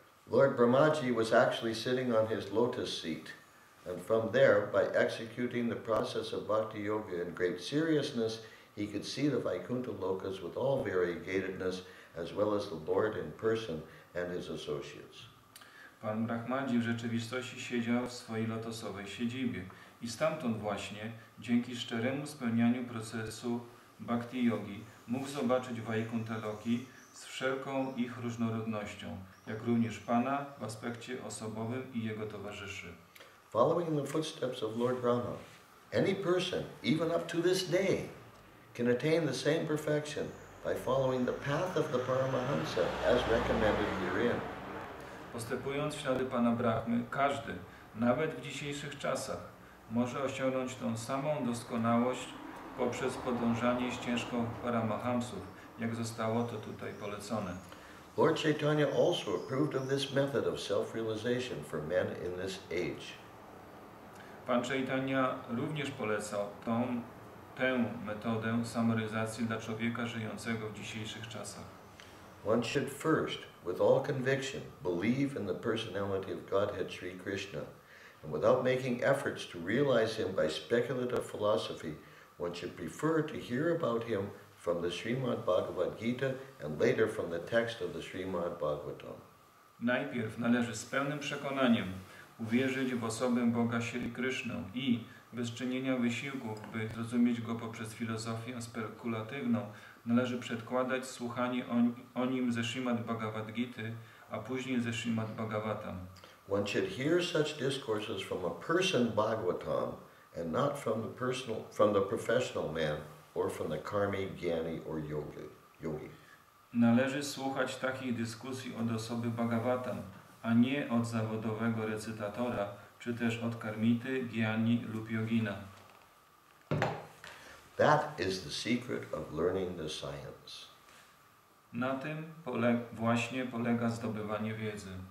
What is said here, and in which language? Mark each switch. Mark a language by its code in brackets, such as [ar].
[en] Lord Brahmaji was actually sitting on his lotus seat, and from there, by executing the process of Bhakti Yoga in great seriousness, he could see the Vaikuntha Lokas with all variegatedness, as well as the Lord in person and his associates. [pl] Pan Brahmadzi w rzeczywistości siedział w swojej lotosowej siedzibie i stamtąd właśnie, dzięki szczeremu spełnianiu procesu Bhakti Yogi, mógł zobaczyć Vaikuntha Loki z wszelką ich różnorodnością, jak również Pana w aspekcie osobowym i Jego towarzyszy. [en] Following in the footsteps of Lord Brahma, any person, even up to this day, can attain the same perfection by following the path of the Paramahansa as recommended herein. [pl] Postępując w ślady Pana Brahmy, każdy, nawet w dzisiejszych czasach, może osiągnąć tą samą doskonałość poprzez podążanie ścieżką Paramahamsów, jak zostało to tutaj polecone. [en] Lord Chaitanya also approved of this method of self-realization for men in this age. [pl] Pan Chaitanya również polecał tę metodę samorealizacji dla człowieka żyjącego w dzisiejszych czasach. [en] One should first, with all conviction, believe in the personality of Godhead Sri Krishna, and without making efforts to realize him by speculative philosophy, one should prefer to hear about him from the Srimad Bhagavad Gita and later from the text of the Srimad Bhagavatam. [pl] Najpierw należy z pełnym przekonaniem uwierzyć w osobę Boga Sri Krysznę i bez czynienia wysiłków, by zrozumieć go poprzez filozofię spekulatywną, należy przedkładać słuchanie o nim ze Srimad Bhagavad Gity, a później ze Srimad Bhagavatam. [en] One should hear such discourses from a person Bhagavatam and not from the professional man or from the karmi, gyani or yogi. [pl] Należy słuchać takich dyskusji od osoby Bhagavatam, a nie od zawodowego recytatora, czy też od karmity, gyani lub yogina. [en] That is the secret of learning the science. [pl] Na tym właśnie polega zdobywanie wiedzy.